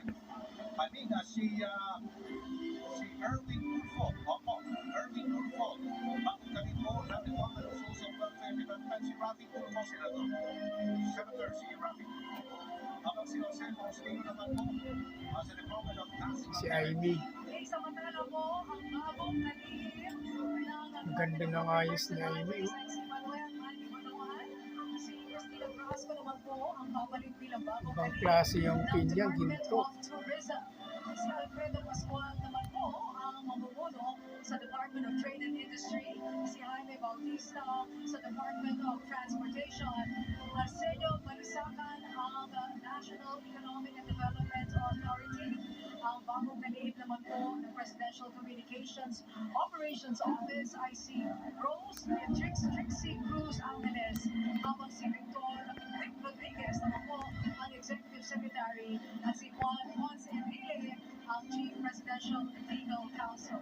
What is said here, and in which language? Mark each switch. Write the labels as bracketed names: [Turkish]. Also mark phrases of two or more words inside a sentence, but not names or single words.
[Filipino] Kanina si Erwin Tulfo. Opo, Erwin Tulfo. Bagong kalihim po ng Department of Social Welfare Development. Si Rafi Tulfo, Senator si Rafi Tulfo. Habang si Jose Faustino naman po sa Department of National Si Amy. Samantala po, ang bagong kalihim ng Ang ganda ng ayos ni Amy. Ko naman po ang babalik bilang bagong Ibang klase yung pinya, ginto. Si Alfredo Pascual naman po ang mamumuno sa Department of Trade and Industry, si Jaime Bautista sa Department of Transportation, Arsenio Marisacan ang National Economic and Development Authority, ang bagong kalihim naman po ng Presidential Communications Operations Office ay si Rose Trixie Cruz Angeles, habang si Victor Rodriguez naman po ang Executive Secretary at si Juan Ponce Enrile ang Chief Presidential Legal Counsel.